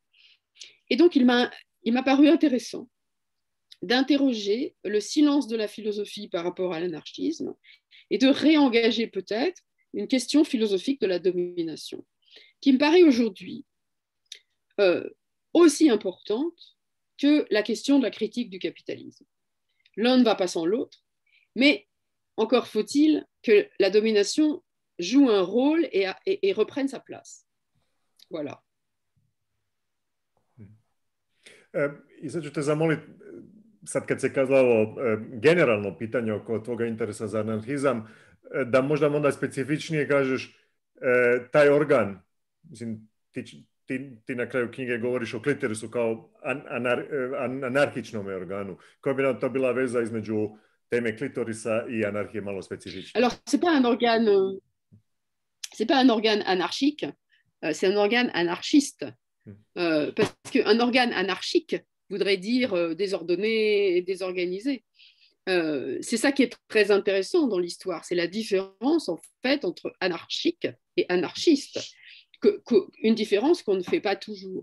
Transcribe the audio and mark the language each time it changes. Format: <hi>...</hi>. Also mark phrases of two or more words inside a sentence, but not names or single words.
<fr>Et donc, il m'a paru intéressant d'interroger le silence de la philosophie par rapport à l'anarchisme et de réengager peut-être une question philosophique de la domination, qui me paraît aujourd'hui aussi importante que la question de la critique du capitalisme. L'un ne va pas sans l'autre, mais encore faut-il que la domination joue un rôle et reprenne sa place. Voilà.</fr> <hr>I sad ću te zamoliti, sad kad se kazalo generalno pitanje oko tvoga interesa za anarhizam, da možda onda specifičnije kažeš taj organ, mislim, ti na kraju knjige govoriš o klitorisu kao anarhičnom organu. Koja bi nam to bila veza između teme klitorisa i anarhije malo specifičnije?</hr> <fr>Alors, c'est pas un organe anarchique, c'est un organe anarchiste. Parce qu'un organe anarchique voudrait dire désordonné et désorganisé. C'est ça qui est très intéressant dans l'histoire, c'est la différence en fait entre anarchique et anarchiste, une différence qu'on ne fait pas toujours.</fr>